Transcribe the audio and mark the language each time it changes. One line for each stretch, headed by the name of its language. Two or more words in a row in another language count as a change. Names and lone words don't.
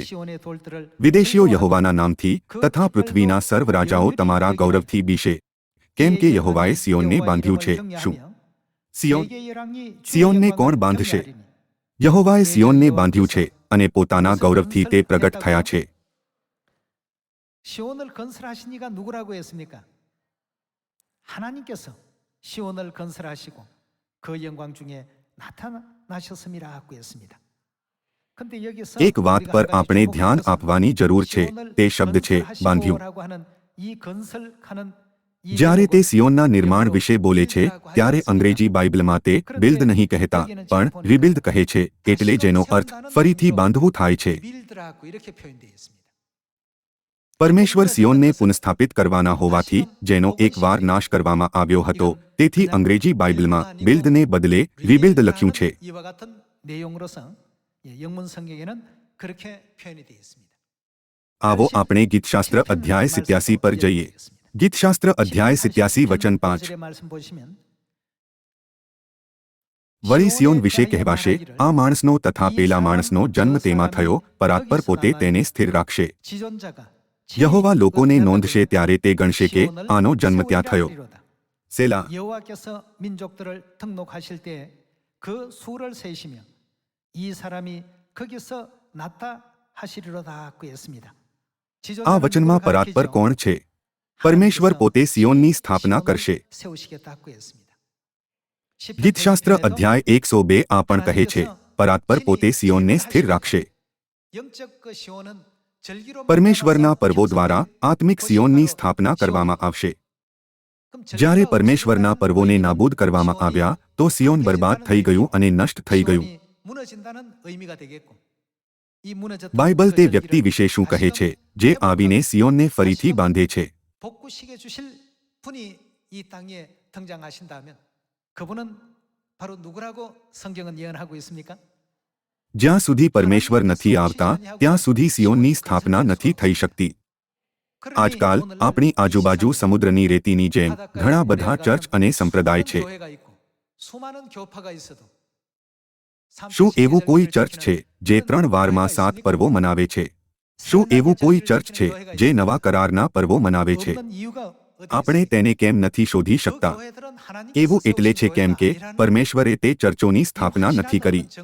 Gujarati: વિદેશીઓ યહોવાના નામથી તથા પૃથ્વીના સર્વ રાજાઓ તમારા ગૌરવથી બીશે, કેમ કે યહોવાએ સિયોનને બાંધ્યું છે. શું સિયોનને કોણ બાંધશે? યહોવાએ સિયોનને બાંધ્યું છે અને પોતાના ગૌરવથી તે પ્રગટ થયા છે.
Korean: 시온을 건설하신 이가 누구라고 했습니까? 하나님께서 시온을 건설하시고 그 영광 중에 나타나셨음이라고 했습니다. 근데 여기서
Gujarati: એક વાત પર આપણે ધ્યાન આપવાની જરૂર છે, તે શબ્દ છે બાંધ્યું.
Korean: 이 건설하는
Gujarati: જ્યારે તે સિયોનના નિર્માણ વિશે બોલે છે ત્યારે અંગ્રેજી બાઇબલમાં તે બિલ્ડ નહીં કહેતા પણ રિબિલ્ડ કહે છે, એટલે જેનો અર્થ ફરીથી બાંધવું થાય છે.
Korean: 이렇게 표현되어 있습니다.
Gujarati: પરમેશ્વર સિયોનને પુનઃસ્થાપિત કરવાના હોવાથી જેનો એકવાર નાશ કરવામાં આવ્યો હતો, તેથી અંગ્રેજી બાઇબલમાં બિલ્ડને બદલે રિબિલ્ડ લખ્યું છે.
Korean: 이와 같은 내용으로서 영문 성경에는 그렇게 표현이 되어 있습니다.
Gujarati: આવો આપણે ગીતશાસ્ત્ર અધ્યાય 87 પર જઈએ. ગીતશાસ્ત્ર અધ્યાય 87 વચન 5. વળી સિયોન વિશે કહેવાશે, આ માણસનો તથા પેલા માણસનો જન્મ તેમાં થયો, પરાત્પર પોતે તેને સ્થિર રાખશે. યહોવા લોકોને નોંધશે ત્યારે તે ગણશે કે આનો જન્મ ત્યાં થયો. સેલા.
Korean: 여호와께서 민족들을 등록하실 때 그 수를 세시며 이 사람이 거기서 나타하시리로다고 했습니다.
Gujarati: આ વચનમાં પરાત્પર કોણ છે? પરમેશ્વર પોતે સિયોનની સ્થાપના કરશે.
Korean: 세우시겠다고 했습니다.
Gujarati: ગીતશાસ્ત્ર અધ્યાય 102 આ પણ કહે છે, પરાત્પર પોતે સિયોનને સ્થિર રાખશે.
Korean: 영적 그 시온은 절기로
Gujarati: પરમેશ્વરના પર્વો દ્વારા આત્મિક સિયોનની સ્થાપના કરવામાં આવશે. જ્યારે પરમેશ્વરના પર્વોને નાબૂદ કરવામાં આવ્યા તો સિયોન બરબાદ થઈ ગયું અને નષ્ટ થઈ ગયું.
Korean: 무너진다는 의미가 되겠고 이 무너졌던
Gujarati: બાઇબલ
Korean: 그
Gujarati: તે
Korean: 절기를
Gujarati: વ્યક્તિ વિશે શું કહે છે જે આવીને સિયોનને ફરીથી બાંધે છે?
Korean: 복구시켜 주실 분이 이 땅에 등장하신다면 그분은 바로 누구라고 성경은 예언하고 있습니까?
Gujarati: જ્યાં સુધી પરમેશ્વર નથી આવતા ત્યાં સુધી સિયોનની સ્થાપના નથી થઈ શકતી. આજકાલ આપણી આજુબાજુ સમુદ્રની રેતીની જેમ ઘણા બધા ચર્ચ અને સંપ્રદાય છે.
Korean: 수많은 교파가 있어도
Gujarati: શું એવું કોઈ ચર્ચ છે જે 3 વારમાં 7 પર્વો મનાવે છે? શું એવું કોઈ ચર્ચ છે જે નવા કરારના પર્વો મનાવે છે? આપણે તેને કેમ નથી શોધી શકતા? એવું એટલે છે કેમ કે પરમેશ્વરે તે ચર્ચોની સ્થાપના નથી કરી.